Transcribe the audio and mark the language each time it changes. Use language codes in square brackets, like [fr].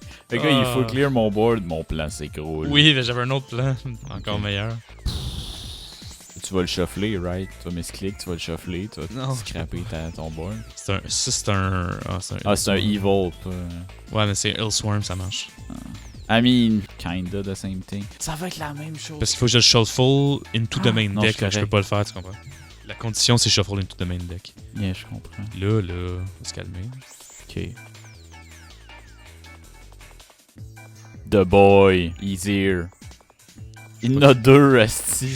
[fr] Fait que là, il faut clear mon board. Mon plan, c'est gros. Là. Oui, mais j'avais un autre plan. Encore meilleur. Tu vas le shuffler, right? Tu vas misclick, tu vas le shuffler, tu vas scraper ton board. C'est un evil. Ouais, mais c'est Hellswarm, ça marche. [en] I mean, kinda the same thing. [fr] Ça va être la même chose. Parce qu'il faut que je le shuffle [en] into the main deck. [fr] Je peux pas le faire, tu comprends? La condition, c'est [en] shuffle into the main deck. [fr] Yeah, je comprends. Là, faut se calmer. Ok. [en] The boy, he's here. [fr] Il en a 2, esti.